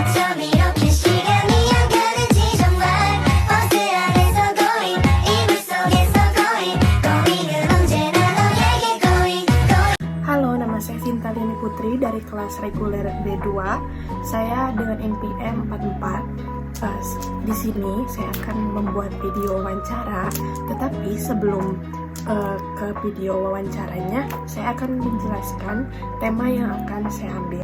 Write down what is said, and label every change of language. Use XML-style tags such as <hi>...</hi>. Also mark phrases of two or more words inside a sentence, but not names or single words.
<ko>밤 이렇게 시간이 안 가는지 정말 버스 안에서 going 이불 속에서 going 은 언제나 너에게 going.</ko> <id>Halo, nama saya Sinta Lini Putri dari kelas reguler B2. Saya dengan NPM 44. Di sini saya akan membuat video wawancara, tetapi sebelum ke video wawancaranya, saya akan menjelaskan tema yang akan saya ambil.</id>